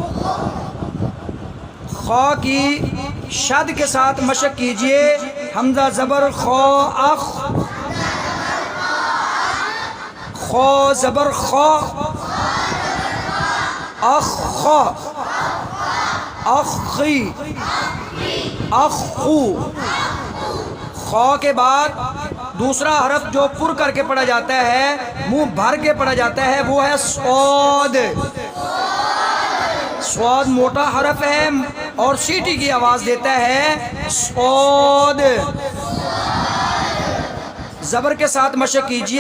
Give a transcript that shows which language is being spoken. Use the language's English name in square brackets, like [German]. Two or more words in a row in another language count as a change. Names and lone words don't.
[Urdu] خو کی شد کے ساتھ مشق کیجئے۔ حمزہ زبر خو اخ، خو زبر خو، اخ خو، اخ خی، اخ خو۔ خو کے بعد دوسرا حرف جو پر کر کے پڑھا جاتا ہے، منہ بھر کے پڑھا جاتا ہے، وہ ہے صاد۔ صاد موٹا حرف ہے اور سیٹی کی آواز دیتا ہے صاد۔ زبر کے ساتھ مشق کیجئے۔